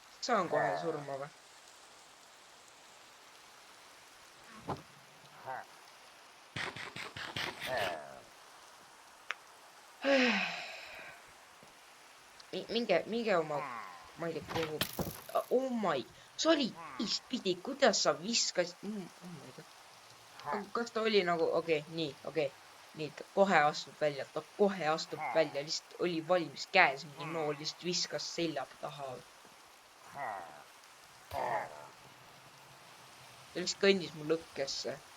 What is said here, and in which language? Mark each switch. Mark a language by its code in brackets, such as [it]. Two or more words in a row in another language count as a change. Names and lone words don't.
[et] Saan kohe surma või? Minge oma... Ma ei tea, kuhu... [en] Oh my... [et] See oli teistpidi, kuidas sa viskasid... [en] Oh my god. [et] Kas ta oli nagu... Okei, nii. Ta kohe astub välja. Lihtsalt oli valmis käes mingi nool, lihtsalt viskas selja taha. Ta lihtsalt kõndis mu lõkkesse.